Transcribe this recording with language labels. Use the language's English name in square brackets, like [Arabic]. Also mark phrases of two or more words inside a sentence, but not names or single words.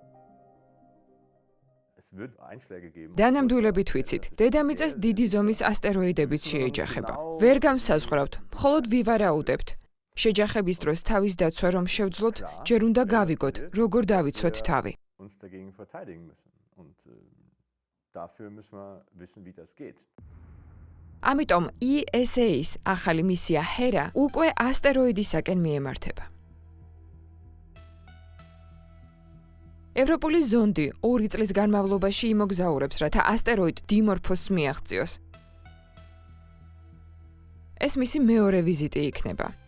[Georgian] დანამდვილებით ვიცით, დედამიწას დიდი ზომის ასტეროიდებიც შეეჯახება. ვერ განსაზღვრავთ, მხოლოდ ვივარაუდებთ. შეჯახების დროს თავის დაცვა რომ შევძლოთ, ჯერ უნდა გავიგოთ, როგორ დავიცვათ თავი. [German] Dafür müssen wir wissen, wie das geht. [Georgian] ამიტომ ESA-ის ახალი მისია HERA უკვე ასტეროიდისაკენ მიემართება. ევროპული ზონდი 2 წლის განმავლობაში იმოგზაურებს, რათა ასტეროიდ დიმორფოსს მიაღწიოს. ეს მისი მეორე ვიზიტი იქნება.